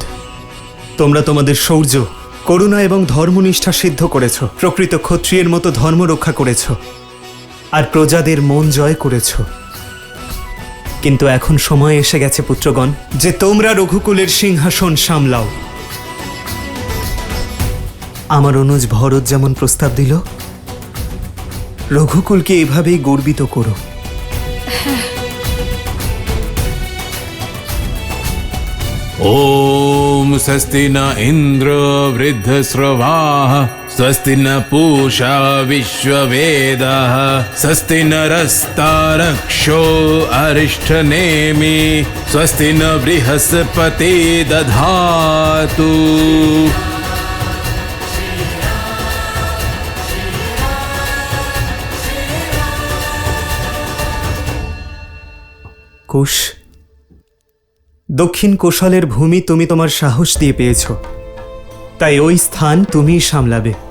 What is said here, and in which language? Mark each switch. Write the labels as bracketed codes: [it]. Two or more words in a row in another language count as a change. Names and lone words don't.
[bn] তোমরা তোমাদের শৌর্য, করুণা এবং ধর্মনিষ্ঠা সিদ্ধ করেছ, প্রকৃত ক্ষত্রিয়ের মতো ধর্ম রক্ষা করেছ, আর প্রজাদের মন জয় করেছ। কিন্তু এখন সময় এসে গেছে পুত্রগণ, যে তোমরা রঘুকুলের সিংহাসন সামলাও। আমার অনুজ ভরত যেমন প্রস্তাব দিল, রঘুকুলকে এভাবেই গর্বিত করো। [sa] ओम स्वस्ति न इंद्र वृद्धस्रवाः स्वस्ति न पूषा विश्ववेदाः स्वस्ति न रस्तारक्षो अरिष्ठनेमि स्वस्ति न बृहस्पति दधातु। [bn] কুশ, দক্ষিণ কোশলের ভূমি তুমি তোমার সাহস দিয়ে পেয়েছ, তাই ওই স্থান তুমিই সামলাবে।